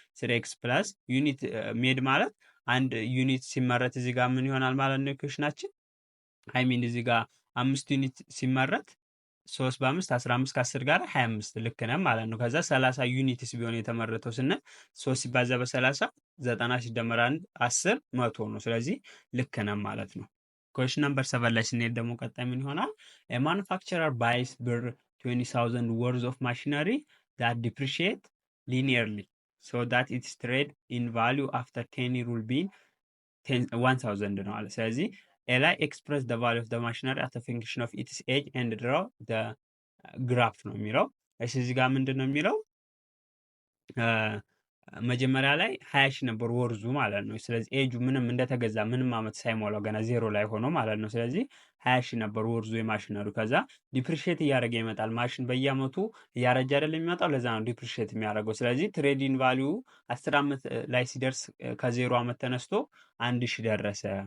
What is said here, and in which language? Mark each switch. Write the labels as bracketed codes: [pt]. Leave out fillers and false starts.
[am] 3x ፕላስ ዩኒት ሜድ ማለት አንድ ዩኒት ሲመረት እዚህ ጋር ምን ይሆናል ማለት ነው ኢኩዌሽናችን ሚን እዚህ ጋር 5 ዩኒት ሲመረት 3 በ5 15 ከ10 ጋር 25 ልክ ነን ማለት ነው። ከዛ 30 ዩኒትስ ቢሆን የተመረተው ስንል 3 ሲባዛ በ30 90 ሲደመር 1 10 100 ነው። ስለዚህ ልክ ነን ማለት ነው። ኩዌሽን ነምበር 7 ላይ ስንሄድ ደግሞ ቀጣይ ምን ይሆናል? [en] a manufacturer buys ብር 20,000 worth of machinery that depreciate linearly so that its trade in value after 10 year will be 1000 ነው አለ። ስለዚህ ላይ express the value of the machinery as a function of its age and draw the graph ነው የሚለው። [am] እሺ እዚህ ጋር ምንድን ነው የሚለው? መጀመሪያ ላይ 20 ሺህ ነበር ወርዙ ማለት ነው። ስለዚህ ኤጁ ምንም እንደተገዛ ምንም አመት ሳይሞላው ገና ዜሮ ላይ ሆኖ ማለት ነው። ስለዚህ 20 ሺህ ነበር ወርዙ የማሽነሩ። ከዛ ዲፕሪሺየት እያደረገ ይመጣል። ማሽን በየአመቱ እያረጀ አይደለም የሚመጣው፣ ለዛ ነው ዲፕሪሺየት የሚያደርገው። ስለዚህ ትሬዲንግ ቫልዩ 10 አመት ላይ ሲደርስ ከዜሮ አመት ተነስቶ 1000 ደረሰ